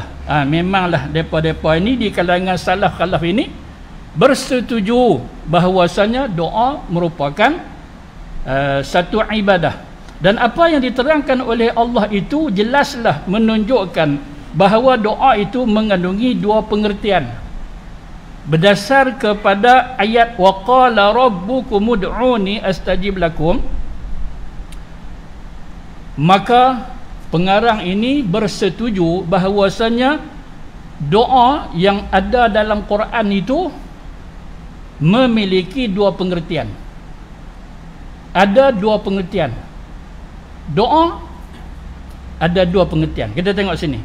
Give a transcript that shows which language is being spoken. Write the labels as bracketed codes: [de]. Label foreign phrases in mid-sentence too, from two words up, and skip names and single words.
[ms] Memanglah depa-depa ini di kalangan salaf khalaf ini bersetuju bahawasanya doa merupakan satu ibadah. Dan apa yang diterangkan oleh Allah itu jelaslah menunjukkan bahawa doa itu mengandungi dua pengertian. Berdasar kepada ayat [ar] وقال ربكم ادعوني أستجب لكم, [ms] maka pengarang ini bersetuju bahawasanya doa yang ada dalam Quran itu memiliki dua pengertian. Ada dua pengertian. Doa ada dua pengertian. Kita tengok sini.